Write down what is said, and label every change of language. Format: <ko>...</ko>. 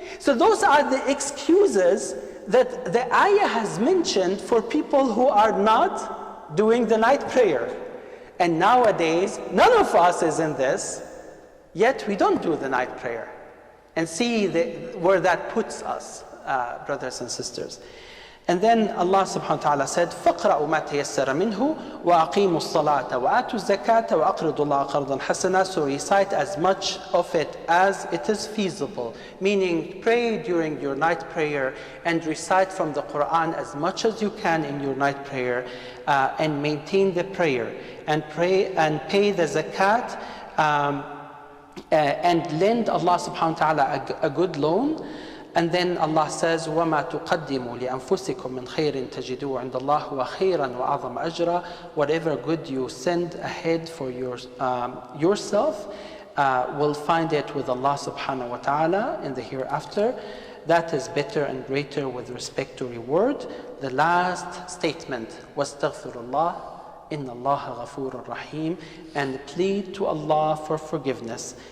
<en>So those are the excuses that the ayah has mentioned for people who are not doing the night prayer. And nowadays, none of us is in this, yet we don't do the night prayer. And see where that puts us, brothers and sisters. And then Allah subhanahu wa ta'ala said,</en> <ar>فَقْرَأُوا مَا تَيَسَّرَ مِنْهُ وَأَقِيمُوا الصَّلَاةَ وَآتُوا الزَّكَاةَ وَأَقْرِضُوا اللَّهَ قَرْضًا حَسَنًا.</ar> <en>So recite as much of it as it is feasible. Meaning, pray during your night prayer and recite from the Quran as much as you can in your night prayer, and maintain the prayer and pray and pay the zakat, and lend Allah subhanahu wa ta'ala a good loan. And then Allah says,</en> <ar>وَمَا تُقَدِّمُوا لِأَنفُسِكُم مِّنْ خَيْرٍ تَجِدُوهُ عِندَ اللَّهِ وَخَيْرًا وَأَعْظَمَ أَجْرًا.</ar> <en>Whatever good you send ahead for yourself, will find it with Allah subhanahu wa ta'ala in the hereafter. That is better and greater with respect to reward. The last statement was astaghfirullah, inna Allah ghafurur rahim, and plead to Allah for forgiveness.</en>